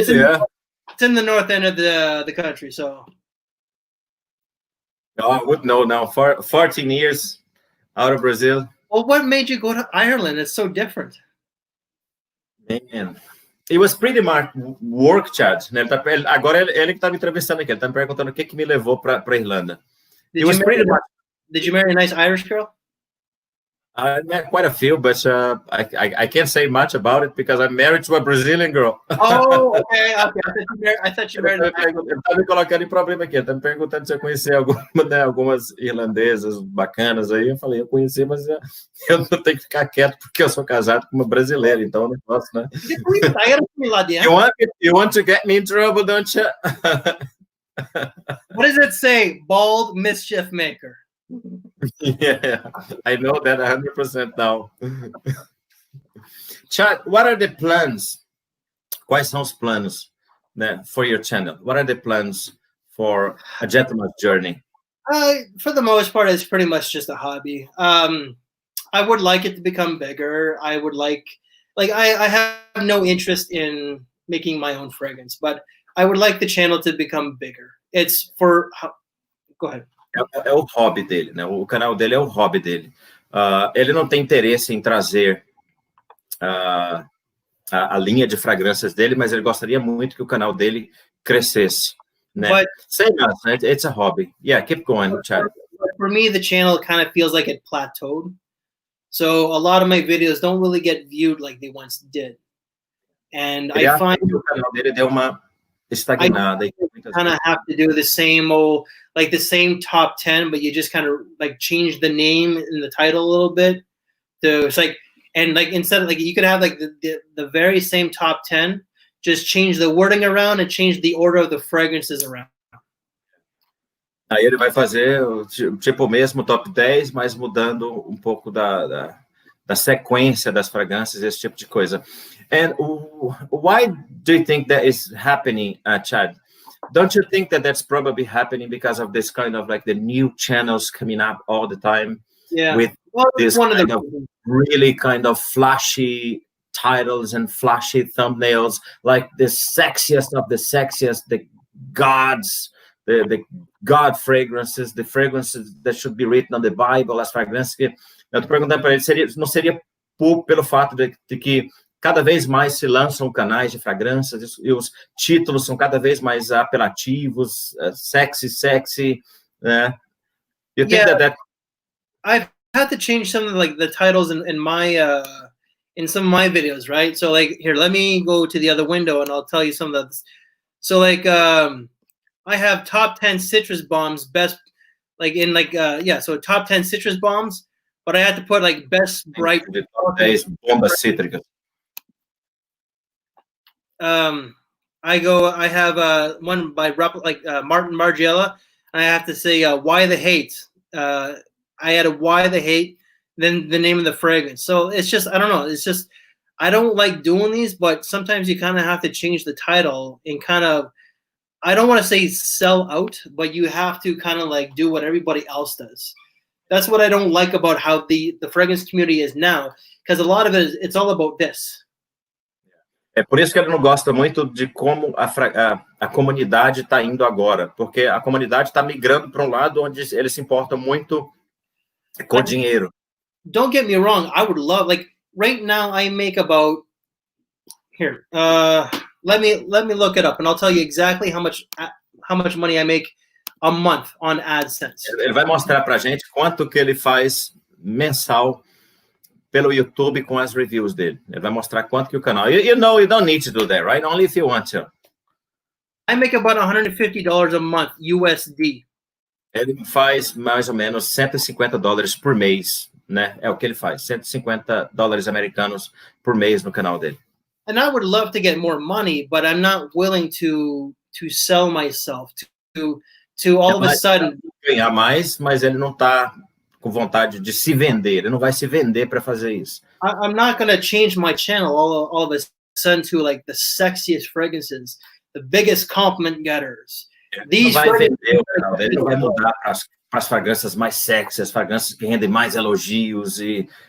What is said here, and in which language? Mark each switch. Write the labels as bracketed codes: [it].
[en] It's in the north end of the country, so. Oh, I would know now. 14 years out of Brazil. Well, what made you go to Ireland? It's so different. Man. It was pretty much work, Chad. [pt] Agora ele que está me entrevistando aqui. Ele está me perguntando o que me levou para Irlanda. [en] Did you marry a nice Irish girl? I met quite a few, but I can't say much about it because I'm married to a Brazilian girl. Oh, okay. I thought you married. [pt] Ele está me colocando em problema aqui. Está me perguntando se eu conheci algumas irlandesas bacanas aí. Eu falei, eu conheci, mas eu não tenho que ficar quieto porque eu sou casado com uma brasileira, então eu não posso, né? [en] You want to get me in trouble, don't you? What does it say? Bald mischief maker. Yeah, I know that 100% now. Chad, what are the plans? [pt] Quais são os planos, né, [en] for your channel? What are the plans for A Gentleman's Journey? For the most part, it's pretty much just a hobby. I would like it to become bigger. I would like I have no interest in making my own fragrance, but I would like the channel to become bigger. It's for. Go ahead. [pt] É o hobby dele, né? O canal dele é o hobby dele. Ele não tem interesse em trazer a linha de fragrâncias dele, mas ele gostaria muito que o canal dele crescesse, né? [en] But, Same as, it's a hobby. Yeah, keep going, Chad. For me, the channel kind of feels like it plateaued. So a lot of my videos don't really get viewed like they once did. And I find [pt] o canal dele deu uma estagnada. [en] I kind of have to do the same old, like the same top 10, but you just kind of like change the name and the title a little bit. So it's like, and like instead of like you could have like the very same top 10, just change the wording around and change the order of the fragrances around. [pt] Aí ele vai fazer tipo o mesmo top 10, mas mudando um pouco da sequência das fragrâncias, esse tipo de coisa. [en] And why do you think that is happening, Chad? Don't you think that that's probably happening because of this kind of like the new channels coming up all the time? Yeah. With this kind of really kind of flashy titles and flashy thumbnails, like the sexiest of the sexiest, the gods, the God fragrances, the fragrances that should be written on the Bible, [pt] as fragrâncias que eu tô perguntando para ele, não seria pelo fato de que cada vez mais se lançam canais de fragrâncias e os títulos são cada vez mais apelativos, sexy, né? [en] You think that I've had to change some of like the titles in my in some of my videos, right? So like here, let me go to the other window and I'll tell you some of the. So like I have top 10 citrus bombs, best like in like so top 10 citrus bombs, but I had to put like best bright [pt] bombas cítricas. [en] I have one by Martin Margiela, and I have to say why the hate. I had a why the hate, then the name of the fragrance. So it's just I don't know. It's just I don't like doing these, but sometimes you kind of have to change the title and kind of I don't want to say sell out, but you have to kind of like do what everybody else does. That's what I don't like about how the fragrance community is now, because a lot of it it's all about this. [pt] É por isso que ele não gosta muito de como a comunidade está indo agora, porque a comunidade está migrando para um lado onde eles se importam muito com dinheiro. [en] Don't get me wrong, I would love like right now I make about here. Let me look it up and I'll tell you exactly how much money I make a month on AdSense. [pt] Ele vai mostrar para a gente quanto que ele faz mensal pelo YouTube com as reviews dele. Ele vai mostrar quanto que o canal... [en] You know, you don't need to do that, right? Only if you want to. I make about $150 a month, USD. [pt] Ele faz mais ou menos $150 por mês, né? É o que ele faz, $150 americanos por mês no canal dele. [en] And I would love to get more money, but I'm not willing to sell myself to all of a sudden... [pt] Ganhar mais, mas ele não está com vontade de se vender. Ele não vai se vender para fazer isso. [en] I'm not going to change my channel all of a sudden to like the sexiest fragrances, the biggest compliment getters. [pt] Ele não vai vender o canal dele, ele vai mudar para as fragrâncias mais sexy, as fragrâncias que rendem mais elogios e